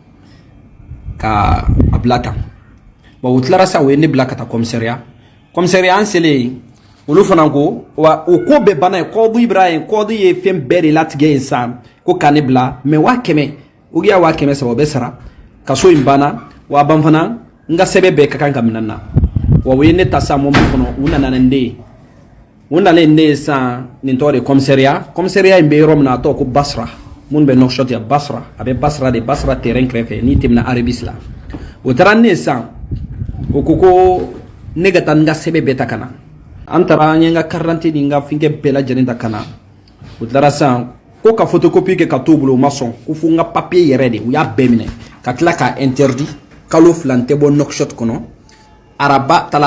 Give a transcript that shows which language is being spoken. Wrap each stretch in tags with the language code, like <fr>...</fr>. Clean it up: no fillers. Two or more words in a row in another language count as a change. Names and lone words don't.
<bm>ka a bila tan bon o tilara sa o ye ne bila ka taa commissariat an selen olu fana ko wa o ko bɛɛ banna ye kɔdu Ibrahim kɔdu ye fɛn bɛɛ de latigɛ yen san ko ka ne bila mais 100 ugiya 700 o bɛ sara kaso in banna wa ban fana n ka sɛbɛn bɛɛ ka kan ka minɛ n na wa o ye ne ta sa mɔbili kɔnɔ u nana nin de ye u nalen ne ye san nin tɔgɔ de commissariat in bɛ yɔrɔ min na a tɔgɔ ko Basra mun bɛ Nouakchott ya Basra a bɛ Basra terrain kɛrɛfɛ n'i tɛmɛna Arabis la o taara ne ye san o ko ne ka taa n ka sɛbɛn bɛɛ ta ka na an taara an ye n ka</bm> <fr>carte d'identité</fr> <bm>ni n ka fɛnkɛ bɛɛ lajɛlen ta ka na o taara san ko ka photocopie kɛ ka t'o bolo o ma sɔn ko fo n ka papier yɛrɛ de u y'a bɛɛ minɛ ka tila k'a interdit kalo 2 n tɛ bɔ Nouakchott kɔnɔ araba</bm>